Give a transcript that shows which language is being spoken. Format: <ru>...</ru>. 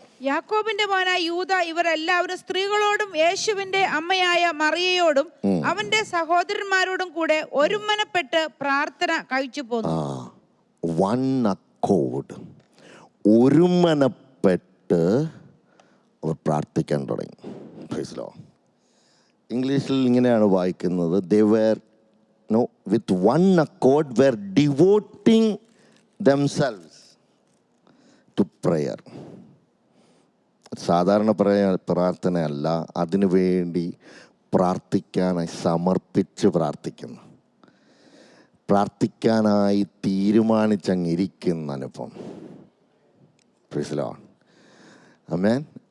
<ml>യാക്കോബിന്റെ മോനായ യൂദ ഇവർ എല്ലാവരും സ്ത്രീകളോടും യേശുവിന്റെ അമ്മയായ മറിയയോടും അവന്റെ സഹോദരന്മാരോടും കൂടെ ഒരുമനപ്പെട്ട് പ്രാർത്ഥന കഴിച്ചു പോന്നു.</ml> <en>one accord,</en> <ml>ഒരുമനപ്പെട്ട് അവർ പ്രാർത്ഥിക്കാൻ തുടങ്ങി.</ml> <en>Praise Lord.</en> <ml>ഇംഗ്ലീഷിൽ ഇങ്ങനെയാണ് വായിക്കുന്നത്.</ml> <en>they were with one accord were devoting themselves to prayer.</en> <ml>സാധാരണ പ്രാർത്ഥനയല്ല, അതിനു വേണ്ടി പ്രാർത്ഥിക്കാനായി സമർപ്പിച്ച് പ്രാർത്ഥിക്കുന്നു. പ്രാർത്ഥിക്കാനായി തീരുമാനിച്ചങ്ങിരിക്കുന്ന അനുഭവം.</ml> <en>Praise Lord.</en> <ml>ആമേൻ.</ml>